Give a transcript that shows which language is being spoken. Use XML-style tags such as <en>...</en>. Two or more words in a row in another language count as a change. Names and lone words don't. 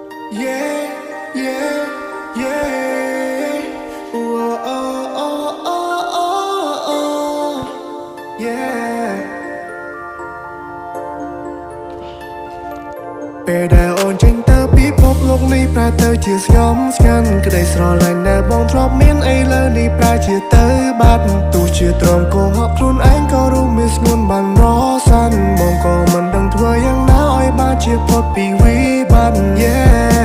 <en>Yeah, yeah, yeah. Oh, oh, oh, oh, oh, yeah.</en> <km>ពេលដែលអូនចេញទៅពីភពលោកនេះប្រែទៅជាស្ងំស្ងាត់ក្តីស្រឡាញ់ដែលបងធ្លាប់មានឥឡូវនេះប្រែជាទៅបាត់ទោះជាត្រង់កុហកខ្លួនឯងក៏រួមមានស្ងួនបានរសាន់បងក៏មិនដឹងធ្វើយ៉ាងណាឲ្យបានជាផុតពីវិបត្តិ Yeah</km>